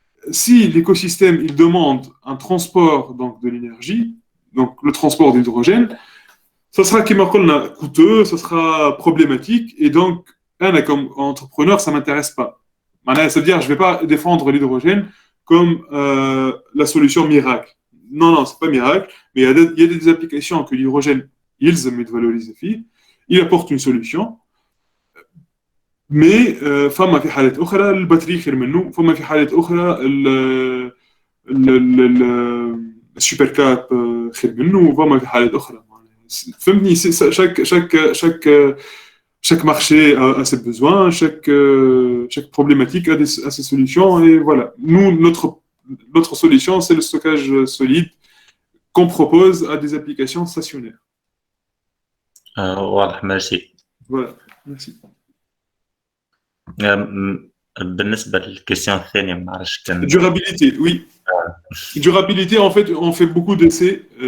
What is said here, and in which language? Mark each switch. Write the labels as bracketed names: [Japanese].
[French] Si l'écosystème il demande un transport donc de l'énergie, donc le transport d'hydrogène, ça sera coûteux, ça sera problématique, et donc comme entrepreneur, ça m'intéresse pas. C'est-à-dire, je vais pas défendre l'hydrogène comme la solution miracle. Non, c'est pas miracle, mais il y a des applications que l'hydrogène, ils valorisent. Il apporte une solution. [Arabic] Mais فما في حالات أخرى البطارية خير منه، فما في حالات أخرى السوبر كاب خير منه، وفما في حالات أخرى. فهمتني؟ [French] chaque marché a ses besoins, chaque problématique a ses solutions, et voilà. Nous, notre solution, c'est le stockage solide qu'on propose à des applications stationnaires. [Arabic] واضح. ميرسي. [French] Voilà, merci. [Arabic] بالنسبة للكيستيون الثانية ما نعرفش كان [French] Durabilité, oui. Durabilité, en fait, on fait beaucoup d'essais.